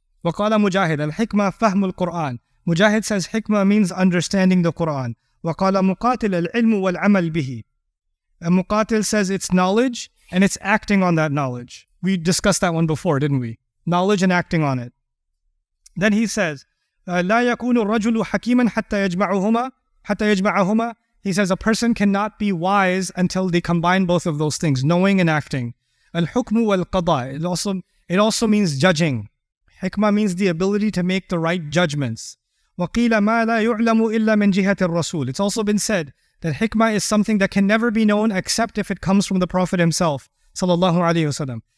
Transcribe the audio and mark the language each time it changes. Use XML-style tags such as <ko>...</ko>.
<ar>وَقَالَ مُجَاهِدٌ الْحِكْمَةُ فَهْمُ الْقُرْآنِ.</ar> <en>Mujahid says hikmah means understanding the Quran.</en> <ar>وَقَالَ مُقَاتِلُ الْعِلْمُ وَالْعَمَلِ بِهِ.</ar> <en>And Muqatil says it's knowledge and it's acting on that knowledge. We discussed that one before, didn't we? Knowledge and acting on it. Then he says,</en> <ar>لا يكون الرجل حكيما حتى يجمعهما.</ar> <en>He says a person cannot be wise until they combine both of those things, knowing and acting.</en> <ar>الحكم والقضاء.</ar> <en>It also means judging. Hikmah means the ability to make the right judgments.</en> <ar>وَقِيلَ مَا لَا يُعْلَمُ إِلَّا مِنْ جِهَةِ الرَّسُولِ.</ar> <en>It's also been said that hikmah is something that can never be known except if it comes from the Prophet himself, sallallahu alaihi wasallam.</en>